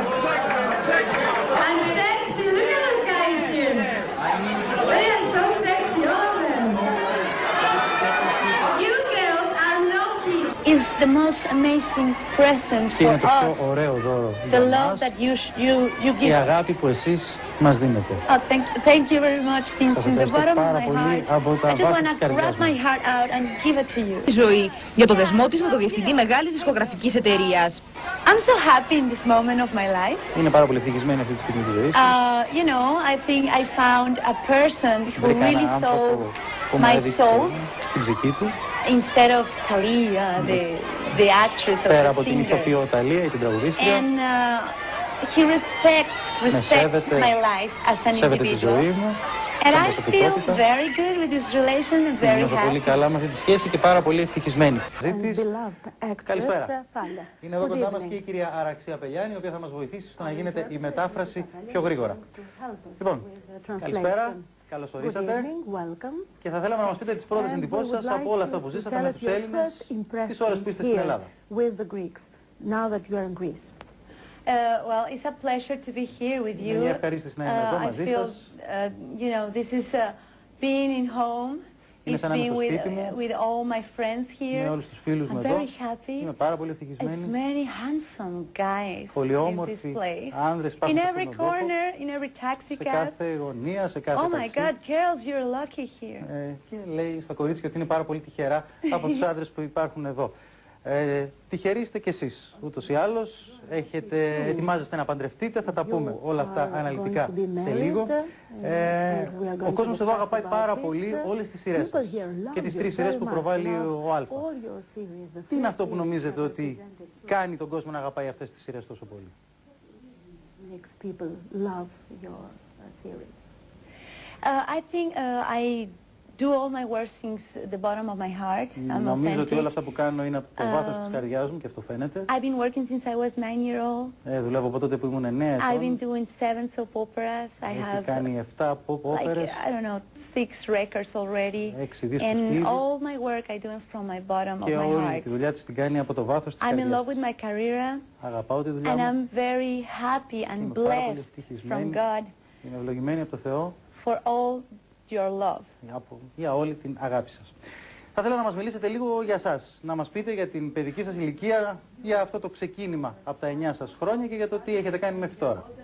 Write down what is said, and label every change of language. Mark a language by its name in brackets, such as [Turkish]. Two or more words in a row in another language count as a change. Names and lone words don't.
[English] And sexy. Look at those guys here. They are so sexy, all of them. You girls are lucky. It's the most amazing present for us. The love that you give. [Greek] Η αγάπη που εσείς μας δίνετε. [English] Oh, thank you very much, Tim. From the bottom of my heart, I just want to grab my heart out and give it to you. [Greek] Η ζωή για το δεσμό της με το διευθυντή μεγάλης δισκογραφικής εταιρείας. [English] I'm so happy in this moment of my life. [Greek] Είναι πάρα πολύ ευτυχισμένη αυτή τη στιγμή της ζωής. [English] You know, I think I found a person who really saw my soul. [Greek] Την ψυχή του. [English] Instead of Thalia, the actress or [Greek] Πέρα [English] the [Greek] από την ηθοποιό Ταλία ή την τραγουδίστρια. [English] And he respects my life as an [Greek] σέβεται τη ζωή [English] individual. [Greek] μου. [English] And I feel very good with this relation and very [Greek] Νιώθω πολύ [English] happy. [Greek] καλά με αυτή τη σχέση και πάρα πολύ ευτυχισμένη. Καλησπέρα. Είναι εδώ κοντά μας και η κυρία Αραξία Πελιάνη, η οποία θα μας βοηθήσει στο να γίνεται η μετάφραση πιο γρήγορα. Λοιπόν, καλησπέρα, καλώς ορίσατε και θα θέλαμε να μας πείτε τις πρώτες εντυπώσεις σας από όλα αυτά που ζήσατε με τους Έλληνες τις ώρες που είστε στην Ελλάδα. [English] Well, it's a pleasure to be here with you. [Greek] Είναι ευχαρίστηση να είμαι εδώ μαζί σας. [English] You know, this is being in home. [Greek] Είναι σαν να είμαι στο σπίτι μου. [English] With all my friends here. [Greek] Με όλους τους φίλους μου [English] I'm [Greek] εδώ. [English] very happy. [Greek] Είμαι πάρα πολύ ευτυχισμένη. [English] It's many handsome guys [Greek] πολύ [English] in [Greek] όμορφοι [English] this place. [Greek] άνδρες υπάρχουν [English] in [Greek] σε [English] every [Greek] αυτόν τον τόπο. [English] corner, in every taxi [Greek] Σε [English] cab. [Greek] κάθε γωνία, σε κάθε [English] Oh my [Greek] ταξί. [English] God, girls, you're lucky here. [Greek] Και λέει στα κορίτσια ότι είναι πάρα πολύ τυχερά από τους άντρες που υπάρχουν εδώ. Τυχεροί είστε κι εσείς, ούτως ή άλλως. Ετοιμάζεστε να παντρευτείτε, θα τα πούμε όλα αυτά αναλυτικά σε λίγο. Ο κόσμος εδώ αγαπάει πάρα πολύ όλες τις σειρές σας και τις 3 σειρές που προβάλλει ο Αλφα. Τι είναι αυτό που νομίζετε ότι κάνει τον κόσμο να αγαπάει αυτές τις σειρές τόσο πολύ? [English] I think I do all my work since the bottom of my heart. I'm [Greek] Νομίζω ότι [English] authentic. [Greek] όλα αυτά που κάνω είναι από το βάθος της καρδιάς μου και αυτό φαίνεται. [English] I've been working since I was 9-year-old. [Greek] Δουλεύω από τότε που ήμουν 9 [English] I've been [Greek] ετών. [English] doing 7 soap operas. I [Greek] Έχει [English] have [Greek] κάνει 7 pop [English] like, [Greek] operas. [English] I don't know, 6 records already. [Greek] 6 δίσκους [English] And [Greek] ήδη. [English] all my work I do it from my bottom of [Greek] Και [English] my [Greek] όλη [English] heart. [Greek] τη δουλειά της την κάνει από το βάθος της [English] I'm in [Greek] καρδιάς. [English] love with my career. [Greek] Αγαπάω τη δουλειά [English] And [Greek] μου. [English] I'm very happy and [Greek] Είμαι πάρα πολύ [English] blessed [Greek] ευτυχισμένη. [English] from God [Greek] Είμαι ευλογημένη από το Θεό [English] for all your love. [Greek] για όλη την αγάπη σας. Θα ήθελα να μας μιλήσετε λίγο για σας, να μας πείτε για την παιδική σας ηλικία, για αυτό το ξεκίνημα από τα 9 σας χρόνια και για το τι έχετε κάνει μέχρι τώρα.